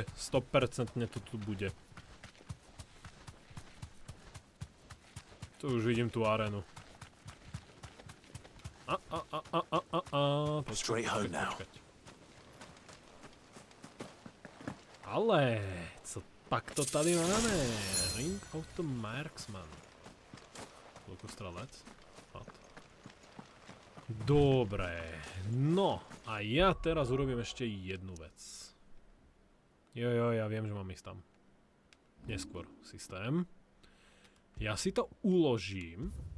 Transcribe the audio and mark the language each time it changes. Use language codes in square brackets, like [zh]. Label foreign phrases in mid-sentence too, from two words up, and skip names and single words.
[sk] 100% to tu bude. Tu už vidím tú arénu. Počkať. [cs] Ale, co pak to tady máme? [sk] Ring of the Marksman. Lukostrelec. Dobre, no a ja teraz urobím ešte jednu vec. Jo, ja viem, že mám ísť tam. Neskôr systém. Ja si to uložím.